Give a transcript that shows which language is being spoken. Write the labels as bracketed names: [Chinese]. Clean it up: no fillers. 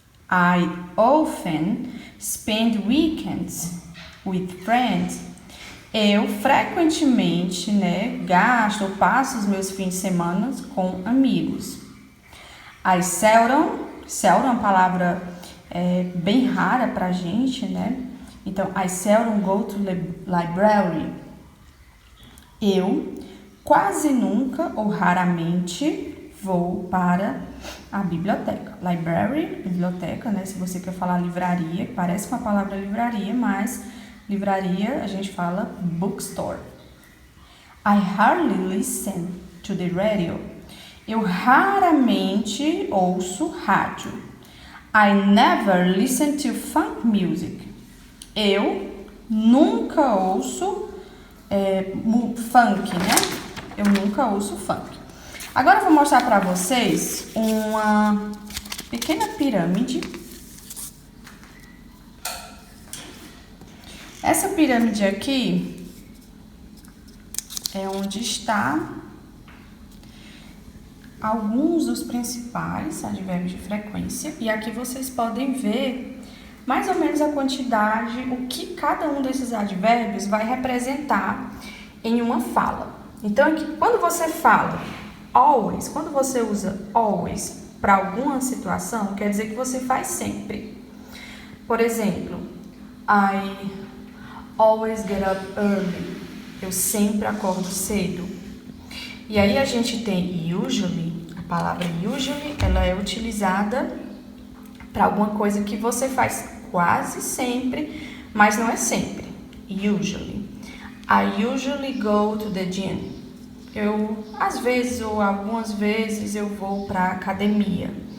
[English] I often spend weekends with friends. [Portuguese] Eu frequentemente, gasto ou passo os meus fins de semana com amigos. I seldom é uma palavra bem rara pra gente, Então, [English] I seldom go to the library. [Portuguese] Eu quase nunca ou raramente vou para a biblioteca. Library, biblioteca, Se você quer falar livraria, parece com a palavra livraria, mas livraria a gente fala bookstore. [English] I hardly listen to the radio. [Portuguese] Eu raramente ouço rádio. [English] I never listen to funk music. [Portuguese] Eu nunca ouço funk, Eu nunca ouço funk. Agora eu vou mostrar para vocês uma pequena pirâmide. Essa pirâmide aqui é onde está alguns dos principais advérbios de frequência. E aqui vocês podem ver mais ou menos a quantidade, o que cada um desses advérbios vai representar em uma fala. Então, aqui, quando você fala always, quando você usa always para alguma situação, quer dizer que você faz sempre. Por exemplo, [English] I always get up early. [Portuguese] Eu sempre acordo cedo. E aí a gente tem usually. A palavra usually, ela é utilizada para alguma coisa que você faz quase sempre, mas não é sempre. Usually. [English] I usually go to the gym. [Portuguese] Eu, às vezes ou algumas vezes, eu vou para a academia.